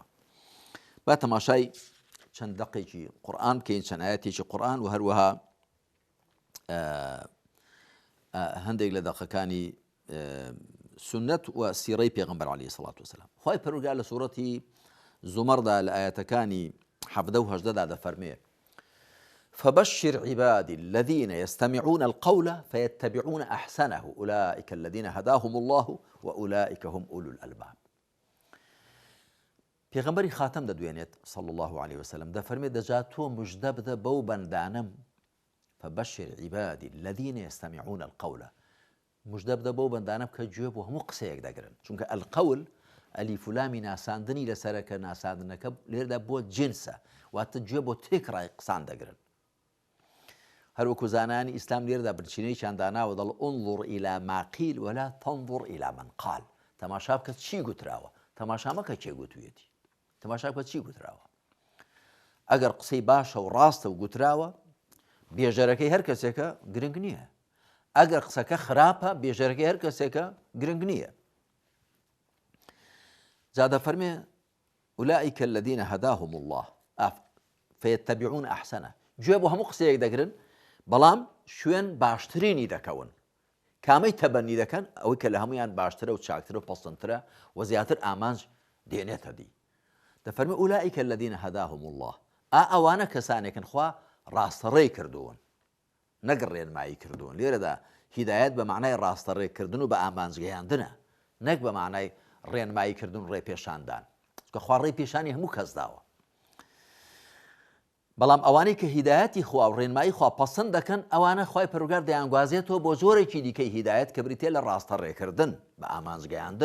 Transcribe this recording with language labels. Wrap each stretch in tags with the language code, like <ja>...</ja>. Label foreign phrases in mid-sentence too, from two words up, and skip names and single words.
<ckb>با تەماشای چەند دەقێکی قورئان بکەین، چەند ئایەتێکی قورئان، و هەروەها هەندێک لە دەقەکانی سنەت و سیرەی پێغەمبەر</ckb> <ar>عەلەیهی سەڵات وسەلام.</ar> <ckb>خوای پەروەردگار لە سوورەتی زومەردا لە ئایەتەکانی 17 و 18 دەفەرمێ:</ckb> <ar>فبشر عبادي الذين يستمعون القول فيتبعون أحسنه أولئك الذين هداهم الله وأولئك هم أولو الألباب.</ar> <ckb>پێغەمبەری خاتەم دەدوێنێت</ckb> <ar>صلى الله عليه وسلم،</ar> <ckb>دەفەرمێت دەجا تۆ موژدە بدە بەو بەندانەم،</ckb> <ar>فبشر عبادي الذين يستمعون القول،</ar> <ckb>موژدە بدە بەو بەندانەم کە گوێ بۆ هەموو قسەیەک دەگرن. چونکە القول ئەلیف و لامی ناساندنی لەسەرەکە، ناساندنەکە لێردا بۆ جنسە، واتە گوێ بۆ تێکڕای قسان دەگرن. هەروەکو زانانی ئیسلام لێردا برچینەیەکیان داناوە، دەڵ</ckb> <ar>انظر إلى ما قيل ولا تنظر إلى من قال.</ar> <ckb>تەماشا بکە چی گوتراوە، تەماشا مەکە کێ گوتوویەتی، تەماشا بکە چی گوتراوە. ئەگەر قسەی باشە و ڕاستە و گوتراوە، بێژەرەکەی هەر کەسێکە گرنگ نییە. ئەگەر قسەکە خراپە، بێژەرەکەی هەر کەسێکە گرنگ نییە. جا دەفەرمێ</ckb> <ar>أولئك الذين هداهم الله فيتبعون أحسنه،</ar> <ckb>گوێ بۆ هەموو قسەیەک دەگرن، بەڵام شوێن باشترینی دەکەون. کامەی تەبەنی دەکەن؟ ئەوەی کە لە هەمویان باشترە و چاکترە و پەسەندترە و زیاتر ئامانج دێنێتە دی. دەفەرمێ</ckb> <ar>أولئك الذين هداهم الله،</ar> <ckb>ئەوانە کەسانێکن خوا ڕاستەڕێی کردوون، نەک ڕێنمایی کردوون. لێرەدا هیدایەت بە معنای ڕاستەڕێکردن و بە ئامانجگەیاندنە، نەک بە معنای ڕێنمایی کردن و ڕێپێشاندان، چونکە خوا ڕێپێشانی هەموو کەس داوە. بەڵام ئەوانەی کە هیدایەتی خوا و ڕێنمایی خوا پەسەند دەکەن، ئەوانە خوای پەروەردگار دەیانگوازێتەوە بۆ زۆرێکی دیکەی هیدایەت کە بریتێ لە ڕاستەڕێکردن بە ئامانجگەیاندن.</ckb>